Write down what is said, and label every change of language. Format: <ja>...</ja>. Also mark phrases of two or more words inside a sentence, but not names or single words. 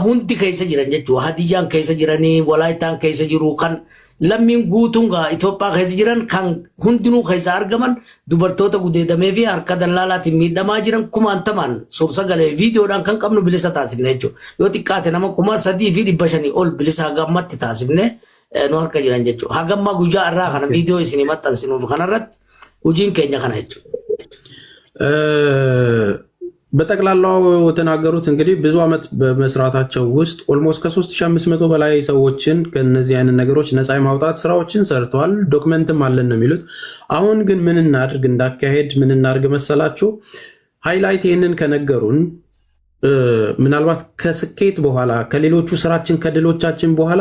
<om>hundi keessa jiran jechuudha Hadiyaan keessa jiranii Walaayitaan keessa jiru kan lammiin guutuun Itoophiyaa keessa jiran kan hundinuu keessa argaman dubartoota gudeedamee fi harka dallaalaatiin miidhamaa jiran 1000 suur-sagalee viidiyoodhaan kan qabnu bilisa taasifne jechuudha yoo xiqqaate nama 3500 ol bilisa hagammatti taasifne nu harka jiran jechuudha hagamma guyyaa irraa kana viidiyoo isinii maxxansinuuf kanarratti hojiin keenya kana jechuudha</om> <am>በጠቅላላው ተናገሩት እንግዲህ ብዙ አመት በመስራታቸው ውስጥ ኦልሞስት ከ3500 በላይ ሰዎችን ከነዚህ አይነት ነገሮች ነፃ የማውጣት ስራዎችን ሰርተዋል ዶክመንትም አለን ነው የሚሉት አሁን ግን ምን እናድርግ እንዳካሄድ ምን እናድርግ መሰላችሁ ሃይላይት ይሄንን ከነገሩን ምናልባት ከስኬት በኋላ ከሌሎቹ ስራችን ከድሎቻችን በኋላ</am>